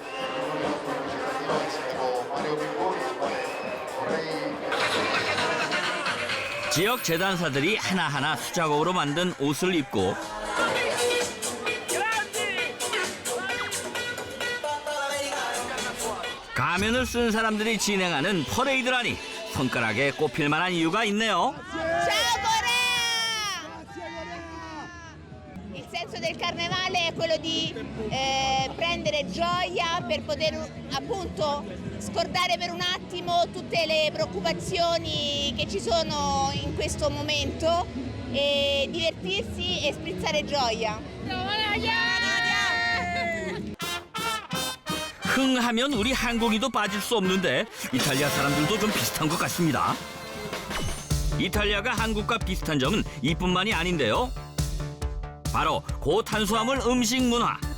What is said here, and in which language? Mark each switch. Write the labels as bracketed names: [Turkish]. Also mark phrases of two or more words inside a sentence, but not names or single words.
[Korean] 지역 재단사들이 하나하나 수작업으로 만든 옷을 입고 가면을 쓴 사람들이 진행하는 퍼레이드라니 손가락에 꼽힐 만한 이유가 있네요. [Italian] senso del carnevale è quello di prendere gioia per poter appunto scordare per un attimo tutte le preoccupazioni che ci sono in questo momento e divertirsi e sprizzare gioia. [Korean] 흥하면 우리 한국인도 빠질 수 없는데 이탈리아 사람들도 좀 비슷한 것 같습니다. 이탈리아가 한국과 비슷한 점은 이뿐만이 아닌데요. 바로 고탄수화물 음식 문화.